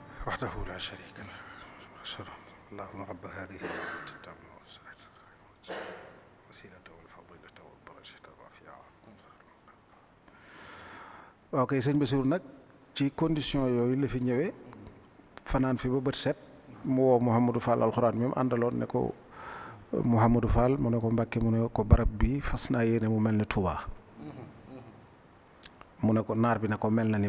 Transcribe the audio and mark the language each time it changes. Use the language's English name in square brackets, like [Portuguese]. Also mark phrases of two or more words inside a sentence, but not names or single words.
[Arabic] وحده لا شريك له وأشهد اللهم رب هذه الدعوة التامة والصلاة الوسيلة والفضيلة والدرجة الرفيعة. [Wolof] waaw kay sëñ Bassirou nag ci condition yooyu la fi ñëwee fanaan fi ba bët set mu woo Mouhamadou Fall alxuraan mi mu àndaloon ne ko Mouhamadou Fall mu ne ko Mbàkke mu ne ko barab bi fas naa yéene mu mel ni Touba mu ne ko naar bi ne ko mel na ni